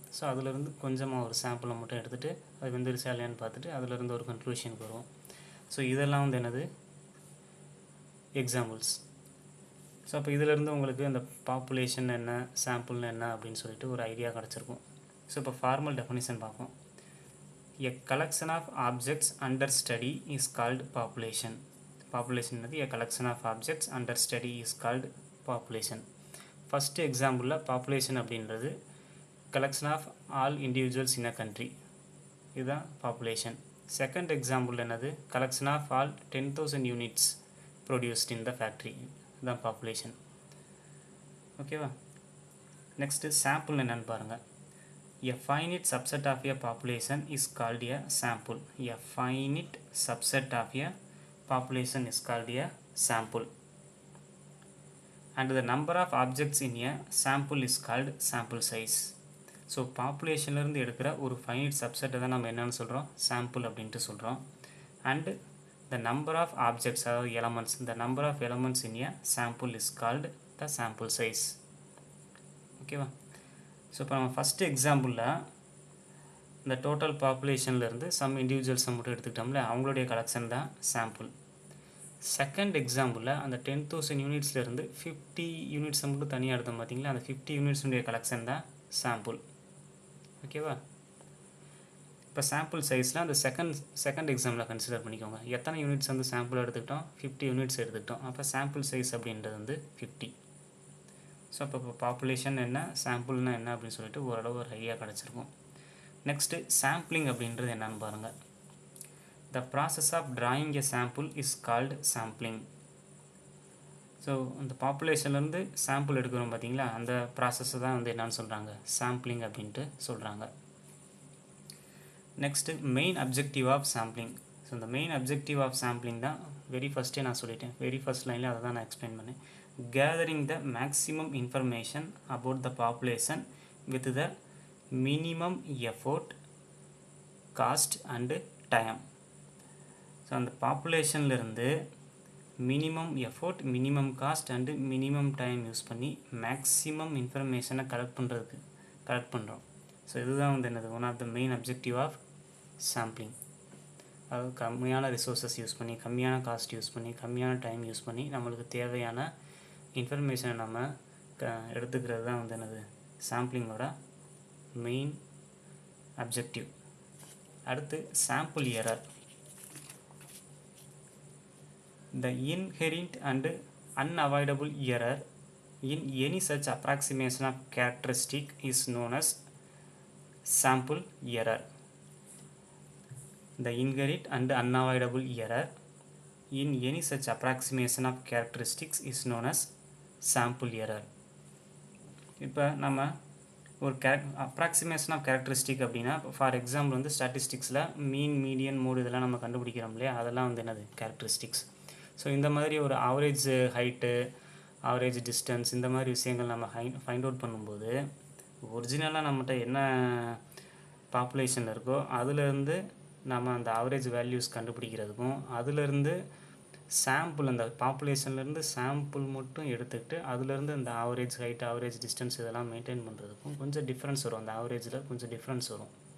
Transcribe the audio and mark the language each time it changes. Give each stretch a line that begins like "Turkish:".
Tamil: So அதிலேருந்து கொஞ்சமாக ஒரு சாம்பிளை மட்டும் எடுத்துகிட்டு அது வெந்திரிச்சா இல்லையான்னு பார்த்துட்டு அதிலேருந்து ஒரு கன்க்ளூஷனுக்கு வருவோம். ஸோ இதெல்லாம் வந்து என்னது? எக்ஸாம்பிள்ஸ். ஸோ அப்போ இதிலேருந்து உங்களுக்கு அந்த பாப்புலேஷன் என்ன, சாம்பிள்னு என்ன அப்படின்னு சொல்லிட்டு ஒரு ஐடியா கிடச்சிருக்கும். ஸோ இப்போ ஃபார்மல் டெஃபினிஷன் பார்ப்போம்.
English: A collection of objects under study is called population. Population is a collection of objects under study is called population.
Tamil: First example population அப்படின்றது
English: collection of all individuals in a country.
Tamil: இதுதான் population.
English: Second example
Tamil: என்னது?
English: collection of all 10,000 units produced in the factory.
Tamil: இதுதான் population. ஓகேவா? Next sample என்னன்னு பாருங்கள்.
English: A finite subset of a population is called a sample. A finite subset of a population is called a sample. And the number of objects in a sample is called sample size. So population
Tamil: இருந்து எடுக்கிற ஒரு
English: finite subset
Tamil: தான் நம்ம என்னன்னு சொல்கிறோம்? sample அப்படின்ட்டு சொல்கிறோம்.
English: And the number of objects or elements, the number of elements in a sample is called the sample size.
Tamil: ஓகேவா? ஸோ இப்போ நம்ம ஃபஸ்ட்டு எக்ஸாம்பிளில் இந்த டோட்டல் பாப்புலேஷன்லேருந்து சம் இண்டிவிஜுவல்ஸை மட்டும் எடுத்துக்கிட்டோம்ல அவங்களுடைய கலெக்ஷன் தான் சாம்பிள். செகண்ட் எக்ஸாம்பிளில் அந்த 10,000 யூனிட்ஸ்லேருந்து 50 யூனிட்ஸை மட்டும் தனியாக எடுத்தோம் பார்த்தீங்களா? அந்த 50 யூனிட்ஸுடைய கலெக்ஷன் தான் சாம்பிள். ஓகேவா? இப்போ சாம்பிள் சைஸில் அந்த செகண்ட் எக்ஸாம்பிளில் கன்சிடர் பண்ணிக்கோங்க. எத்தனை யூனிட்ஸ் வந்து சாம்பிள் எடுத்துக்கிட்டோம்? 50 யூனிட்ஸ் எடுத்துக்கிட்டோம். அப்போ சாம்பிள் சைஸ் அப்படின்றது வந்து 50. ஸோ அப்போ பாப்புலேஷன் என்ன, சாம்பிள்னா என்ன அப்படின்னு சொல்லிட்டு ஓரளவு ஒரு ஐடியா கிடச்சிருக்கும். நெக்ஸ்ட்டு சாம்பிளிங் அப்படின்றது என்னன்னு பாருங்கள். The process of drawing a sample is called sampling. So அந்த பாப்புலேஷன்லேருந்து சாம்பிள் எடுக்கிறோம் பார்த்தீங்களா, அந்த ப்ராசஸை தான் வந்து என்னன்னு சொல்கிறாங்க, சாம்பிளிங் அப்படின்ட்டு சொல்கிறாங்க. Next main objective of sampling. So இந்த மெயின் அப்ஜெக்டிவ் ஆஃப் சாம்பிளிங் தான் வெரி ஃபஸ்ட்டே நான் சொல்லிட்டேன், வெரி ஃபஸ்ட் லைனில் அதை தான் நான் எக்ஸ்பிளைன் பண்ணேன். Gathering the maximum information about the population with the minimum effort, cost and time. So அந்த பாப்புலேஷன்லேருந்து minimum effort, minimum cost and minimum time use பண்ணி மேக்ஸிமம் இன்ஃபர்மேஷனை கலெக்ட் பண்ணுறோம். ஸோ இதுதான் வந்து என்னது, one of the main objective of sampling. அதாவது கம்மியான resources use பண்ணி, கம்மியான காஸ்ட் யூஸ் பண்ணி, கம்மியான டைம் யூஸ் பண்ணி நம்மளுக்கு தேவையான இன்ஃபர்மேஷனை நம்ம எடுத்துக்கிறது தான் வந்து என்னது, சாம்பிளிங்கோட மெயின் அப்ஜெக்டிவ். அடுத்து sample error. The inherent and unavoidable error in any such approximation of characteristic is known as sample error. The inherent and unavoidable error in any such approximation of characteristics is known as sample error. இப்போ நம்ம ஒரு approximation of characteristic அப்படின்னா, for example வந்து ஸ்டாட்டிஸ்டிக்ஸில் மீன், median, mode இதெல்லாம் நம்ம கண்டுபிடிக்கிறோம் இல்லையா, அதெல்லாம் வந்து என்னது, கேரக்டரிஸ்டிக்ஸ். ஸோ இந்த மாதிரி ஒரு ஆவரேஜ் ஹைட்டு, ஆவரேஜ் டிஸ்டன்ஸ், இந்த மாதிரி விஷயங்கள் நம்ம ஃபைண்ட் அவுட் பண்ணும்போது ஒரிஜினலாக நம்மகிட்ட என்ன பாப்புலேஷன் இருக்கோ அதுலேருந்து நம்ம அந்த ஆவரேஜ் வேல்யூஸ் கண்டுபிடிக்கிறதுக்கும், அதுலேருந்து சாம்பிள், அந்த பாப்புலேஷன்லேருந்து சாம்பிள் மட்டும் எடுத்துக்கிட்டு அதுலேருந்து அந்த ஆவரேஜ் ஹைட், ஆவரேஜ் டிஸ்டன்ஸ் இதெல்லாம் மெயின்டைன் பண்ணுறதுக்கும் கொஞ்சம் டிஃப்ரென்ஸ் வரும். அந்த ஆவரேஜில் கொஞ்சம் டிஃப்ரென்ஸ் வரும்.